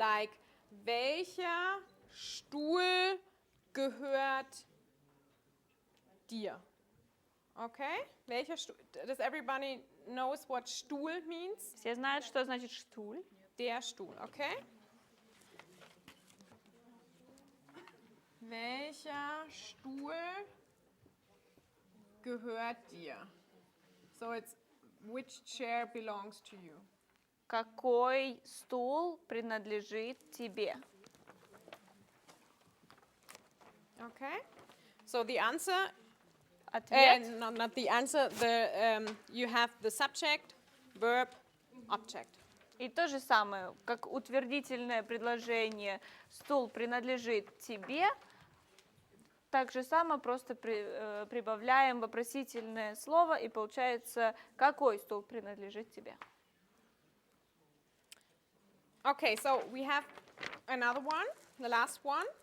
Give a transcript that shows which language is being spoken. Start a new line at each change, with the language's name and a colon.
English: Like,
German: welcher Stuhl gehört dir?
English: Okay?
German: Welcher Stuhl?
English: Does everybody knows what Stuhl means?
Russian: Все знают, что значит штуль.
German: Der Stuhl,
English: okay?
German: Welcher Stuhl gehört dir?
English: So it's which chair belongs to you?
Russian: Какой стул принадлежит тебе?
English: Okay? So the answer,
Russian: Ответ.
English: not the answer, you have the subject, verb, object.
Russian: И то же самое, как утвердительное предложение «стул принадлежит тебе», так же самое просто прибавляем вопросительное слово, и получается «какой стул принадлежит тебе?».
English: Okay, so we have another one, the last one.